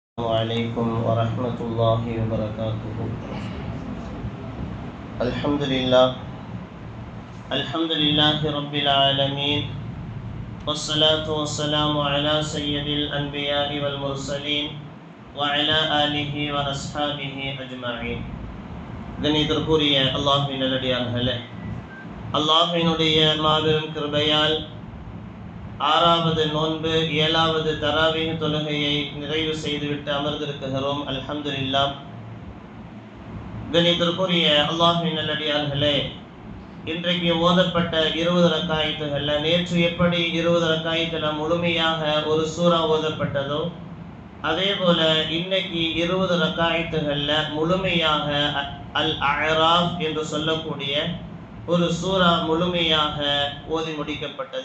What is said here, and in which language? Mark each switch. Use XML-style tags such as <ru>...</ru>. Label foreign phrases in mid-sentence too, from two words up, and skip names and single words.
<ar>عليكم ورحمة الله وبركاته. الحمد لله رب العالمين، والصلاة والسلام على سيد الأنبياء والمرسلين وعلى آله وأصحابه أجمعين.</ar> <ta>கணிதற்குரிய அல்லாஹ்வின் நல்லடியார்களே, அல்லாஹ்வினுடைய மாபெரும் கிருபையால் ஆறாவது நோன்பு 7வது தராவீஹ் தொழுகையை நிறைவு செய்துவிட்டு அமர்ந்திருக்கிறோம். அல்ஹம்துலில்லாஹ். கணிதற்குரிய அல்லாஹ்வின் நல்லடியார்களே, இன்றைக்கு ஓதப்பட்ட 20 ரக்காயத்துகள்ல நேற்று எப்படி 20 ரக்காயத்துல முழுமையாக ஒரு சூரா ஓதப்பட்டதோ, அதே போல இன்னைக்கு 20 ரக்காயத்துகள்ல முழுமையாக அல் அஅராஃப் என்று சொல்லக்கூடிய ஒரு சூரா முழுமையாக ஓதி முடிக்கப்பட்டது.</ta>